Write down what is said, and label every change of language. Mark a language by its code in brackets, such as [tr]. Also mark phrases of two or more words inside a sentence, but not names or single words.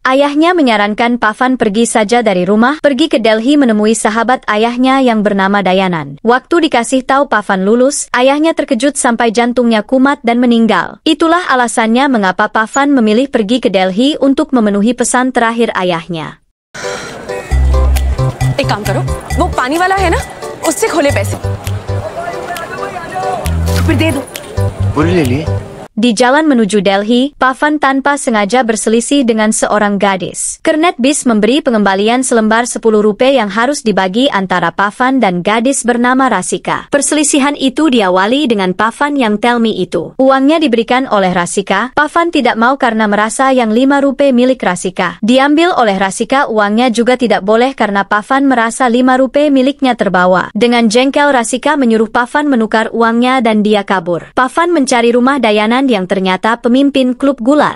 [id] Ayahnya menyarankan Pavan pergi saja dari rumah, pergi ke Delhi menemui sahabat ayahnya yang bernama Dayanan. Waktu dikasih tahu Pavan lulus, ayahnya terkejut sampai jantungnya kumat dan meninggal. Itulah alasannya mengapa Pavan memilih pergi ke Delhi untuk memenuhi pesan terakhir ayahnya. [hi] एक काम करो, वो पानी वाला है ना, उससे खोले पैसे। फिर दे दो। पूरी ले लिए? [id] Di jalan menuju Delhi, Pavan tanpa sengaja berselisih dengan seorang gadis. Kernet bis memberi pengembalian selembar 10 rupiah yang harus dibagi antara Pavan dan gadis bernama Rasika. Perselisihan itu diawali dengan Pavan yang [en] tell me [id] itu. Uangnya diberikan oleh Rasika. Pavan tidak mau karena merasa yang 5 rupiah milik Rasika diambil oleh Rasika, uangnya juga tidak boleh karena Pavan merasa 5 rupiah miliknya terbawa. Dengan jengkel, Rasika menyuruh Pavan menukar uangnya dan dia kabur. Pavan mencari rumah Dayanan yang ternyata pemimpin klub gula.